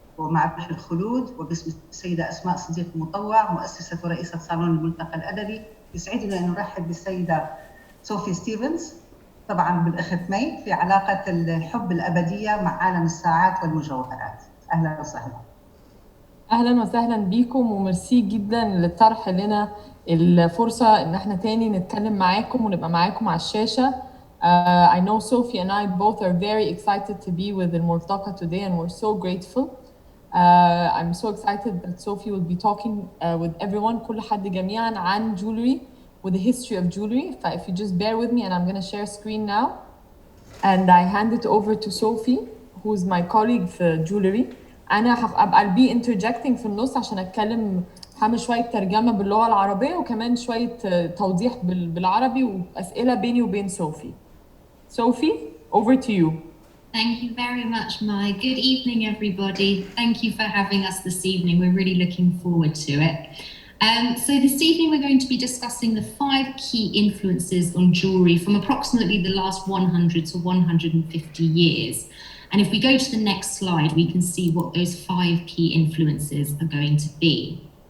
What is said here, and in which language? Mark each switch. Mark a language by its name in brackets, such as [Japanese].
[Arabic] ومع بحر الخلود وباسم السيدة أسماء صديق مطوع، مؤسسة ورئيسة صالون الملتقى الأدبي، يسعدنا أن نرحب بالسيدة صوفي ستيفنز، طبعاً بالأخت مي، في علاقة الحب الأبدية مع عالم الساعات والمجوهرات. أهلاً وسهلاً. أهلاً وسهلاً بيكم، وميرسي جداً للطرح لنا الفرصة إن احنا تاني نتكلم معاكم ونبقى معاكم على الشاشة. [English] I know Sophie and I both are very excited to be with الملتقى today, and we're so grateful. I'm so excited that Sophie will be talking with everyone, [Arabic] كل حد جميعاً عن [English] jewelry with the history of jewelry. So if you just bear with me, and I'm going to share screen now, and I hand it over to Sophie, who is my colleague [Arabic] في [English] jewelry. I'll be interjecting [Arabic] في النص عشان أتكلم، هعمل شوية ترجمة باللغة العربية وكمان شوية توضيح بالعربي وأسئلة بيني وبين Sophie. [English] Sophie, over to you. Thank you very much, Mai. Good evening, everybody. Thank you for having us this evening. We're really looking forward to it. So this evening, we're going to be discussing the 5 key influences on jewellery from approximately the last 100 to 150 years. And if we go to the next slide, we can see what those 5 key influences are going to be.